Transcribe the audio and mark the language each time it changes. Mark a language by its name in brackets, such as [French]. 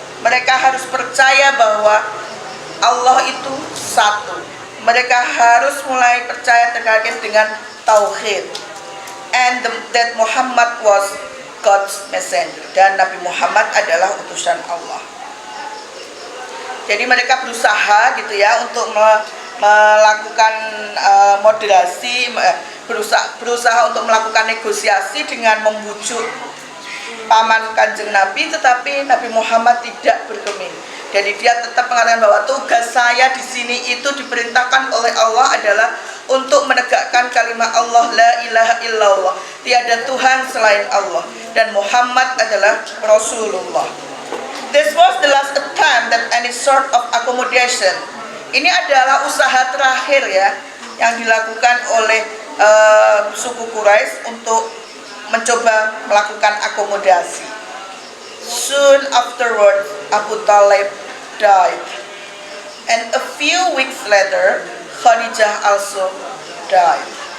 [Indonesian] Mereka harus percaya bahwa Allah itu satu. Mereka harus mulai percaya terkait dengan tauhid. [English] And that Muhammad was God's messenger. [Indonesian] Dan Nabi Muhammad adalah utusan Allah. Jadi mereka berusaha gitu ya untuk melakukan moderasi, berusaha untuk melakukan negosiasi dengan membujuk paman Kanjeng Nabi, tetapi Nabi Muhammad tidak bergeming. Jadi dia tetap mengatakan bahwa tugas saya di sini itu diperintahkan oleh Allah adalah untuk menegakkan kalimat Allah, [Arabic] la ilaha illallah, [Indonesian] tiada Tuhan selain Allah, dan Muhammad adalah Rasulullah. [English] This was the last attempt at any sort of accommodation. [Indonesian] Ini adalah usaha terakhir ya yang dilakukan oleh suku Quraisy untuk mencoba melakukan akomodasi. [English] Soon afterwards, Abu Talib died, and a few weeks later, Khadijah also died.